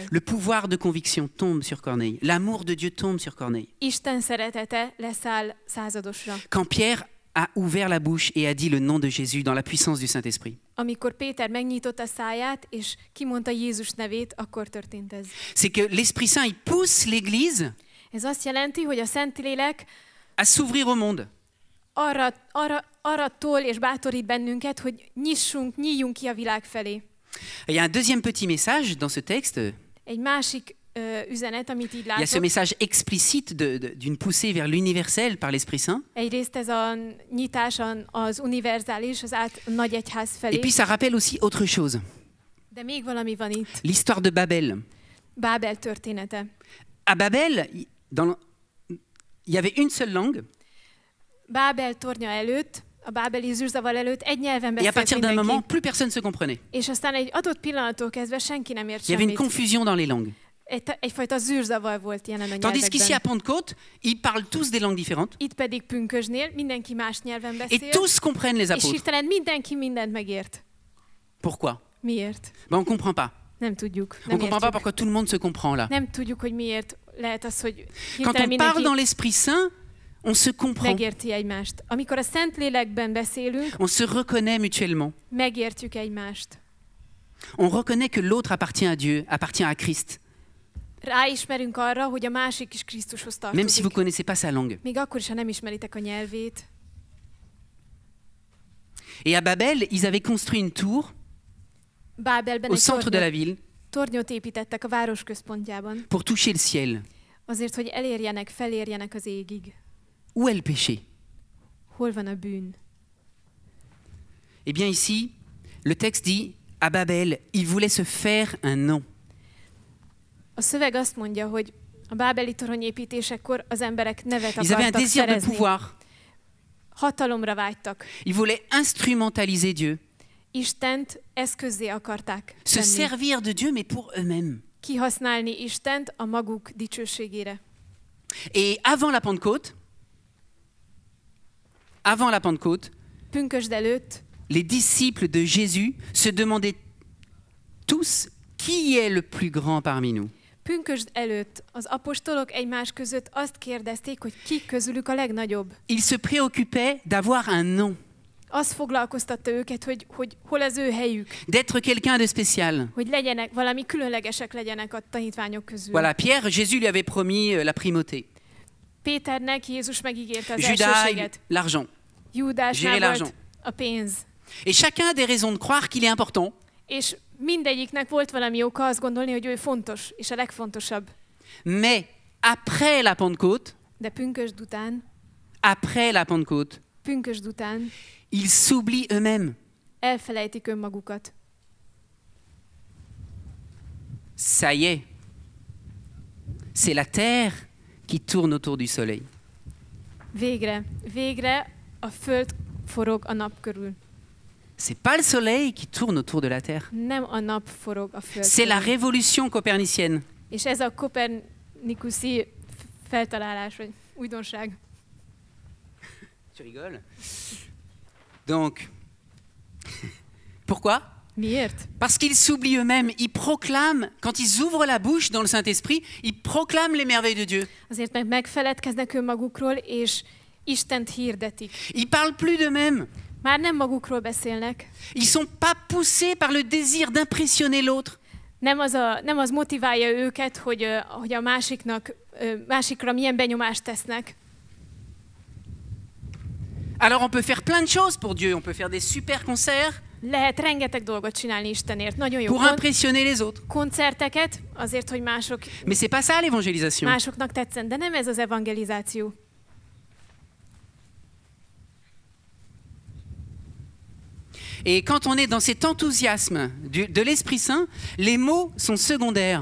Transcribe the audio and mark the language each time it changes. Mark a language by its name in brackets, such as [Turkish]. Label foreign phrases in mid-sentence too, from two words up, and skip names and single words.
[French] Le pouvoir de conviction tombe sur Corneille. L'amour de Dieu tombe sur Corneille. [Hungarian] Isten szeretete leszáll századosra. [French] Quand Pierre a ouvert la bouche et a dit le nom de Jésus dans la puissance du Saint-Esprit. [Hungarian] Amikor Péter megnyitotta száját, és kimondta Jézus nevét, akkor történt ez. [French] C'est que l'Esprit Saint, il pousse l'Église [Hungarian] Ez azt jelenti, hogy a Szentlélek [French] à s'ouvrir au monde. [Hungarian] arra tol és bátorít bennünket, hogy nyíljunk ki a világ felé. [French] Il y a un deuxième petit message dans ce texte. [Hungarian] Egy másik üzenet, amit így [French] Il y a ce [Hungarian] látok. [French] message explicite d'une poussée vers l'universel par l'Esprit Saint. [Hungarian] Egyrészt ez a nyitás az univerzális, az nagy egyház felé. [French] Et puis ça rappelle aussi autre chose. [Hungarian] De még valami van itt. [French] L'histoire de Babel. [Hungarian] Bábel története. [French] À Babel, il y avait une seule langue. [Hungarian] Bábel tornya előtt, a bábeli zűrzavar előtt egy nyelven [French] Et à [Hungarian] beszélt [French] partir d'un [Hungarian] mindenki. [French] moment, plus personne se comprenait. [Hungarian] És aztán egy adott pillanattól kezdve senki nem ért [French] Il y avait une [Hungarian] semmit. [French] confusion dans les langues. [Hungarian] Egyfajta zűrzavar volt jelen a [French] Tandis qu'ici à [Hungarian] nyelvekben. [French] Pentecôte, ils parlent tous des langues différentes. [Hungarian] Itt pedig pünkösnél mindenki más nyelven [French] Et [Hungarian] beszél, [French] tous comprennent les [Hungarian] és [French] apôtres. [Hungarian] hirtelen mindenki mindent megért. [French] Pourquoi? [Hungarian] Miért? [French] Ben, on ne comprend pas. [Hungarian] Nem tudjuk. [French] On [Hungarian] Nem [French] ne comprend pas [Hungarian] értjük. [French] pourquoi tout le monde se comprend là. [Hungarian] Nem tudjuk, hogy miért lehet az, hogy [French] Quand [Hungarian] hirtelen [French] on parle [Hungarian] mindenki... [French] dans l'Esprit Saint, On se comprend, [Hungarian] megérti egymást. Amikor a Szentlélekben beszélünk, [French] on se reconnaît mutuellement. [Hungarian] megértjük egymást. [French] On reconnaît que l'autre appartient à Dieu, appartient à Christ, [Hungarian] Ráismerünk arra, hogy a másik is Krisztushoz [French] même si vous [Hungarian] tartozik. [French] connaissez pas sa langue. [Hungarian] Még akkor is, ha nem ismeritek a nyelvét. [French] Et à Babel, ils avaient construit une tour [Hungarian] Bábelben [French] au [Hungarian] egy [French] centre de la ville [Hungarian] tornyot építettek a város központjában, [French] pour toucher le ciel. [Hungarian] azért, hogy felérjenek az égig. [French] Où est le péché? [Hungarian] Hol van a bűn? [French] Eh bien ici, le texte dit, à Babel, ils voulaient se faire un nom. [Hungarian] A szöveg azt mondja, hogy a bábeli toronyépítésekor az emberek nevet [French] Ils avaient un [Hungarian] akartak [French] désir de [Hungarian] szerezni. [French] pouvoir. [Hungarian] Hatalomra vágytak. [French] Ils voulaient instrumentaliser Dieu, [Hungarian] Istent eszközzé akarták [French] se [Hungarian] tenni. [French] servir de Dieu, mais pour eux-mêmes. [Hungarian] Kihasználni Istent a maguk dicsőségére. [French] Et avant la Pentecôte, [Hungarian] Pünkösd előtt [French] les disciples de Jésus se demandaient tous qui est le plus grand parmi nous. [Hungarian] Pünkösd előtt az apostolok egymás között azt kérdezték, hogy ki közülük a legnagyobb. [French] Ils se préoccupaient d'avoir un nom, [Hungarian] Az foglalkoztatta őket, hogy hol az ő helyük, [French] d'être quelqu'un de spécial. [Hungarian] hogy legyenek, valami különlegesek legyenek a tanítványok közül. [French] Voilà, Pierre, Jésus lui avait promis la primauté. [Hungarian] Péternek Jézus megígérte az [French] Judas, [Hungarian] elsőséget. [French] l'argent. [Hungarian] Júdásnál [French] gérer [Hungarian] volt [French] l'argent. [Hungarian] a pénz. [French] Et chacun a des raisons de croire qu'il est important. [Hungarian] És mindegyiknek volt valami oka azt gondolni, hogy ő fontos, és a legfontosabb. [French] Mais après la Pentecôte, [Hungarian] Pünkösd után [French] ils s'oublient eux-mêmes. [Hungarian] elfelejtik önmagukat. [French] Ça y est, c'est la terre qui tourne autour du soleil. [Hungarian] Végre a föld forog a nap körül. [French] C'est pas le soleil qui tourne autour de la terre. [Hungarian] Nem a nap forog a föld [French] C'est la [Hungarian] körül. [French] révolution copernicienne. [Hungarian] És ez a kopernikuszi feltalálás, vagy újdonság. [French] Tu rigoles? Donc, pourquoi? [Hungarian] Miért? [French] Parce qu'ils s'oublient eux-mêmes. Ils proclament, quand ils ouvrent la bouche dans le Saint-Esprit, ils proclament les merveilles de Dieu. [Hungarian] Azért, mert megfeledkeznek önmagukról, és Istent hirdetik. [French] Ils parlent plus d'eux-mêmes. [Hungarian] Már nem magukról beszélnek. [French] Ils sont pas poussés par le désir d'impressionner l'autre. [Hungarian] Nem az motiválja őket, hogy a másikra milyen benyomást tesznek. [French] Alors on peut faire plein de choses pour Dieu. On peut faire des super concerts [Hungarian] Lehet rengeteg dolgot csinálni Istenért. Nagyon jó [French] pour impressionner les autres. [Hungarian] koncerteket, azért, hogy [French] Mais c'est pas ça l'évangélisation. [Hungarian] másoknak tetszen. De nem ez az evangelizáció. [French] Et quand on est dans cet enthousiasme de l'Esprit Saint, les mots sont secondaires.